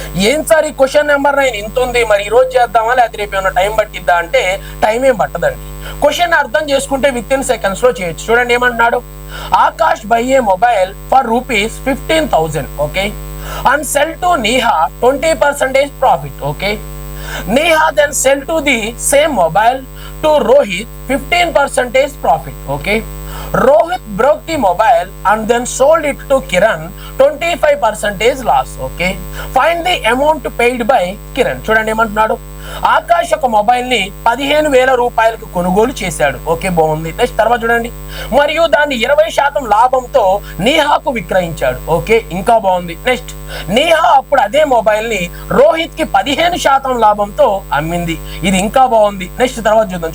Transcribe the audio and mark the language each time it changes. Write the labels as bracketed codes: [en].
[te] ఏం సార్ ఈ question number 9 ఇంత ఉంది, మరి ఈ రోజు చేద్దామా లేకపోతే రేపు ఏమైనా టైం పట్టిద్దా అంటే టైం ఏం పట్టదండి. క్వశ్చన్ అర్థం చేసుకుంటే విత్ ఇన్ సెకండ్స్ లో చేయొచ్చు. చూడండి ఏమంటున్నాడు, [en] Akash by a mobile for ₹15,000 okay and sell to Neha 20% profit okay. Neha then sell to the same mobile to Rohit 15% profit okay. Rohit broke the mobile and then sold it to Kiran 25% loss okay. Find the amount paid by Kiran. [te] చూడండి ఏమంటున్నాడు, ఆకాష్ ఒక mobile ని 15,000 రూపాయలకు కొనుగోలు చేశాడు okay, బాగుంది. Next తర్వాత చూడండి, మరియు దాన్ని 20% లాభంతో నేహాకు విక్రయించాడు ఓకే, ఇంకా బాగుంది. నెక్స్ట్ నేహా అప్పుడు అదే మొబైల్ ని రోహిత్ కి 15% లాభంతో అమ్మింది, ఇది ఇంకా బాగుంది. నెక్స్ట్ తర్వాత చూద్దాం.